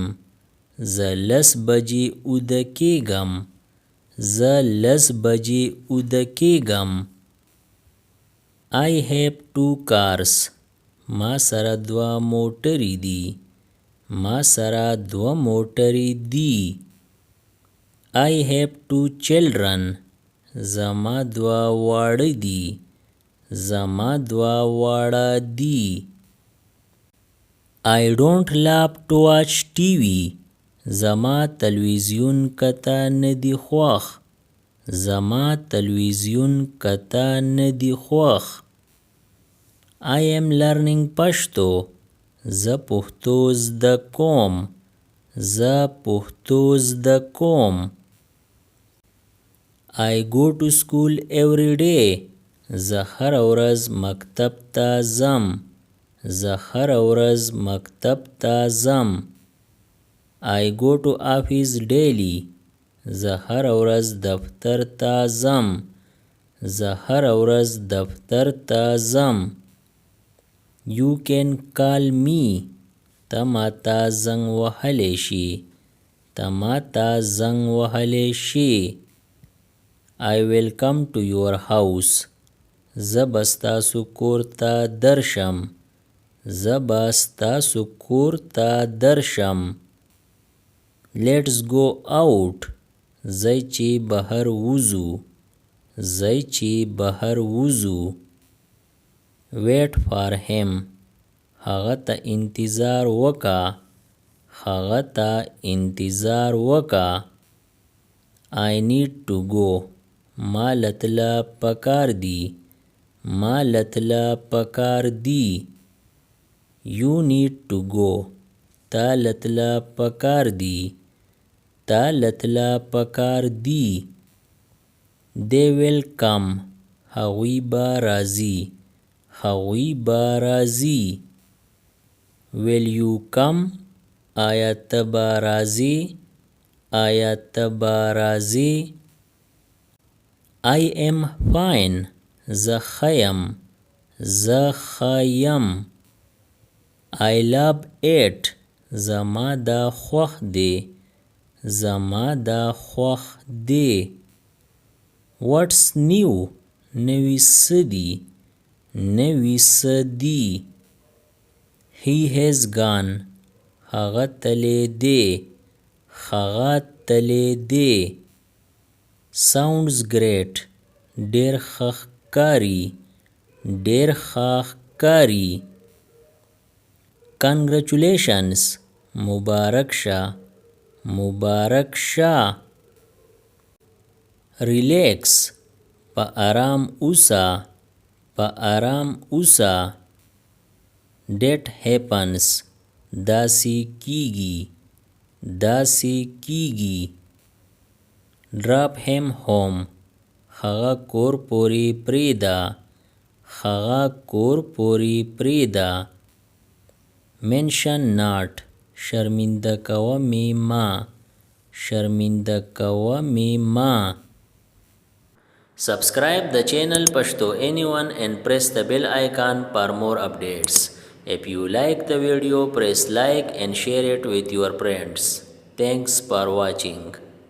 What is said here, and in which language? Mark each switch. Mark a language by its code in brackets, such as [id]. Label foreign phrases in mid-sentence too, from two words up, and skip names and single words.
[ps] زه 10 بجې اوده کېږم زه 10 بجې اوده کېږم [en] I have 2 cars [ps] ما سره 2 موټرې دي ما سره 2 موټرې دي [en] I have 2 children [ps] زما 2 واړه دي زما 2 واړه دي [en] I don't love to watch TV [ps] زما تلویزیون کته نه دی خوښ زما تلویزیون کته ندی خوښ. [en] I am learning Pashto. [ps] زه پښتو زده کوم. زه پښتو زده کوم. [en] I go to school every day. [ps] زه هره ورځ مکتب ته ځم. زه هره ورځ مکتب ته ځم. [en] I go to office daily. [ps] زه هره ورځ دفتر ته ځم. زه هره ورځ دفتر ته ځم. [en] You can call me. [ps] ته ماته زنګ وهلی شي. ته ماته زنګ وهلی شي. [en] I will come to your house. [ps] زه به ستاسو کور ته درشم. زه به ستاسو کور ته درشم. [en] Let's go out. [ps] ځئ چې بهر وځو. ځئ چې بهر وځو. [en] Wait for him. [ps] هغه ته انتظار وکړه. هغه ته انتظار وکړه. [en] I need to go. [ps] ما لتله پکار دی. ما لتله پکار دی. [en] You need to go. [ps] تا لتله پکار دی. تا لتله پکار دی. [en] They will come. [ps] هغوی به راځي. هغوی به راځي. [en] Will you come? [ps] آیا ته به راځې؟ آیا ته به راځې؟ [en] I am fine. [ps] زه ښه یم. زه ښه یم. [en] I love it. [ps] زما دا خوښ دی. زما دا خوښ دی. [en] What's new? [ps] نوي څه دي. نوي څه دي. [en] He has gone. [ps] هغه تللی دی. هغه تللی دی. [en] Sounds great. [ps] ډېر ښه ښکاري. ډېر ښه ښکاري. Congratulations. مبارک شه. مبارک شه. Relax. په آرام اوسه. په آرام اوسه. [en] That happens. [ps] داسې کیږي. داسې کیږي. [en] Drop him home. [ps] هغه کور پورې پرېږده. هغه کور پورې پرېږده. [en] Mention not. [ps] شرمنده کوه مې ما. شرمنده کوه مې ما. [en] Subscribe the channel Pashto Anyone and press the bell icon for more updates. If you like the video, press like and share it with your friends. Thanks for watching.